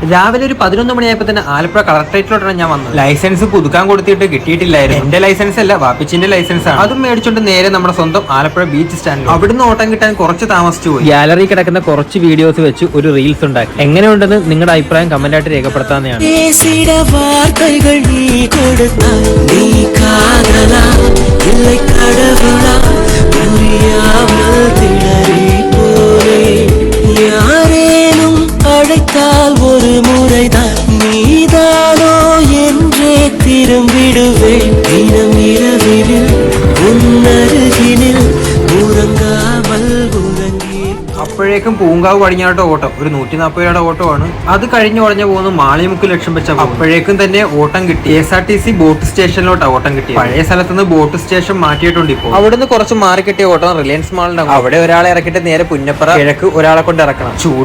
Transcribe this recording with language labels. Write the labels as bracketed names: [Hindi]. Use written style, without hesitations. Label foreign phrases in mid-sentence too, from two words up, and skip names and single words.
[Malayalam] രാവിലെ ഒരു 11 മണിയായപ്പോൾ തന്നെ ആലപ്പുഴ കളക്ടറേറ്റിലോട്ടാണ് ഞാൻ വന്നത്. ലൈസൻസ് പുതുക്കാൻ കൊടുത്തിട്ട് കിട്ടിയിട്ടില്ലായിരുന്നു. എന്റെ ലൈസൻസ് അല്ല, വാപ്പിച്ചിന്റെ ലൈസൻസ് ആണ്. അതും മേടിച്ചോണ്ട് നേരെ നമ്മുടെ സ്വന്തം ആലപ്പുഴ ബീച്ച് സ്റ്റാൻഡിൽ. അവിടുന്ന് ഓട്ടം കിട്ടാൻ കുറച്ച് താമസിച്ചു പോയി. ഗാലറി കിടക്കുന്ന കുറച്ച് വീഡിയോസ് വെച്ച് ഒരു റീൽസ് ഉണ്ടാക്കി. എങ്ങനെയുണ്ടെന്ന് നിങ്ങളുടെ അഭിപ്രായം കമന്റ് ആയിട്ട് രേഖപ്പെടുത്താവുന്നതാണ്. [Tamil] ஒரு முறைதான் நீதானோ என்றே திரும்பிடுவேன். தினம் இரவினில் உன்னருகினில் உறங்காமல் உறங்கி. [Malayalam] അപ്പോഴേക്കും പൂങ്കാവ് പടിഞ്ഞാറോട്ട് ഓട്ടം ഒരു 140 രൂപയുടെ ഓട്ടമാണ്. അത് കഴിഞ്ഞ് ഉടഞ്ഞു പോകുന്നു മാളിമുക്ക് ലക്ഷ്യം വെച്ച. അപ്പോഴേക്കും തന്നെ ഓട്ടം കിട്ടി. KSRTC ബോട്ട് സ്റ്റേഷനിലോട്ടാണ് ഓട്ടം കിട്ടി. പഴയ സ്ഥലത്തുനിന്ന് [English] boat station [Malayalam] മാറ്റിയിട്ടുണ്ട്. ഇപ്പോൾ അവിടുന്ന് കുറച്ച് മാറി കിട്ടിയ ഓട്ടം റിലയൻസ് മാളിന്റെ അവിടെ ഒരാളെ ഇറക്കിയിട്ട് നേരെ പുന്നപ്പറ കിഴക്ക് ഒരാളെ കൊണ്ട് ഇറക്കണം.